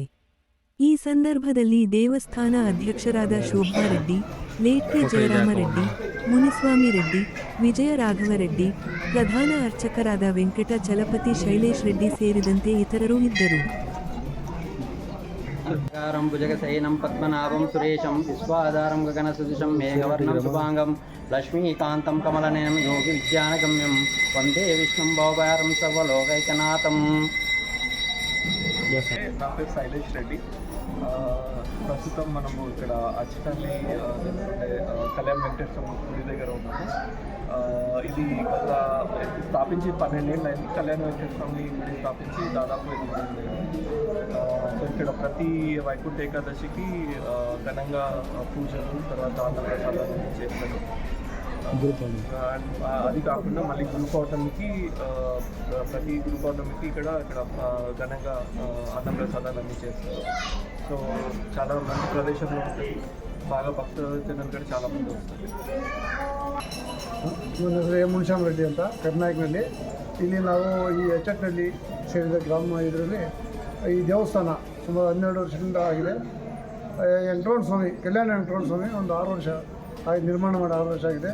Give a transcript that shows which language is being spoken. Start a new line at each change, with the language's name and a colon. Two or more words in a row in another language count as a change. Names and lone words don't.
Kannada: ಈ ಸಂದರ್ಭದಲ್ಲಿ ದೇವಸ್ಥಾನ ಅಧ್ಯಕ್ಷರಾದ ಶೋಭಾ ರೆಡ್ಡಿ, ಲೇಟ್ಕೆ ಜಯರಾಮರೆಡ್ಡಿ, ಮುನಿಸ್ವಾಮಿ ರೆಡ್ಡಿ, ವಿಜಯ ರಾಘವ ರೆಡ್ಡಿ, ಪ್ರಧಾನ ಅರ್ಚಕರಾದ ವೆಂಕಟ ಚಲಪತಿ, ಶೈಲೇಶ್ ರೆಡ್ಡಿ ಸೇರಿದಂತೆ ಇತರರು ಇದ್ದರು.
Sanskrit: भुजगसेनं पद्मनाभं सुरेशं विश्वाधारं गगनसदृशं मेघवर्णं शुभाङ्गं लक्ष्मीकान्तं कमलनयनं योगि विज्ञानगम्यं वन्दे विष्णुं भवभारं सर्वलोकैकनाथं.
Telugu: నా పేరు శైలేష్ రెడ్డి. ప్రస్తుతం మనము ఇక్కడ అచ్చటల్లి కళ్యాణ్ వెంకటేశ్వర గుడి దగ్గర ఉన్నాము. ఇది గత స్థాపించి 12 ఏళ్ళు అయింది. కళ్యాణ్ వెంకటేశ్వర గుడి స్థాపించి దాదాపు 8 ఏళ్ళు. సో ఇక్కడ ప్రతి వైకుంఠ ఏకాదశికి ఘనంగా పూజలు, తర్వాత అన్నప్రసాదాలు చేస్తారు. అది కాకుండా మళ్ళీ గురు పౌర్ణమికి ప్రతి గురు పౌర్ణమికి ఇక్కడ ఘనంగా అన్నప్రసాదాలు అన్నీ చేస్తారు. సో చాలా మంచి ప్రదేశంలో ఉంటుంది. బాగా భక్తులు కూడా చాలా మంది వస్తారు.
Kannada: ನನ್ನ ಹೆಸರು ಮುನಿಸ್ವಾಮಿ ರೆಡ್ಡಿ ಅಂತ, ಕರ್ನಾಟಕದಲ್ಲಿ. ಇಲ್ಲಿ ನಾವು ಈ ಅಚ್ಚಟ್ನಹಳ್ಳಿ ಸೇರಿದ ಗ್ರಾಮ ಇದರಲ್ಲಿ ಈ ದೇವಸ್ಥಾನ ಸುಮಾರು 12 ವರ್ಷದಿಂದ ಆಗಿದೆ. ವೆಂಕಟರಮಣ ಸ್ವಾಮಿ, ಕಲ್ಯಾಣ ವೆಂಕಟರಮಣ ಸ್ವಾಮಿ ಒಂದು 6 ವರ್ಷ ಆಗಿ ನಿರ್ಮಾಣ ಮಾಡಿ 6 ವರ್ಷ ಆಗಿದೆ.